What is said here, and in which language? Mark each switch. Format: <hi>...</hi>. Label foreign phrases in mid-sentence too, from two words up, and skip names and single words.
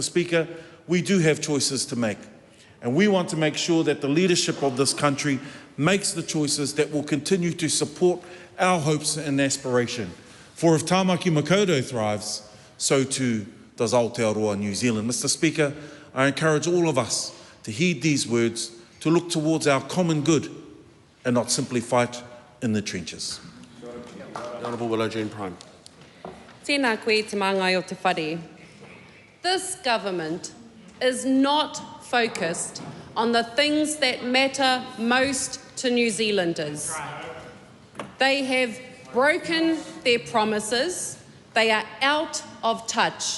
<en>Speaker, we do have choices to make. And we want to make sure that the leadership of this country makes the choices that will continue to support our hopes and aspiration. For if Tāmaki Makaurau thrives, so too does Aotearoa, New Zealand. Mr. Speaker, I encourage all of us to heed these words, to look towards our common good and not simply fight in the trenches. The Honourable Willow Jean Prime.</en> <mi>Tēnā koe te māngai o te whare.</mi> <en>This government is not focused on the things that matter most to New Zealanders. They have broken their promises. They are out of touch.</en>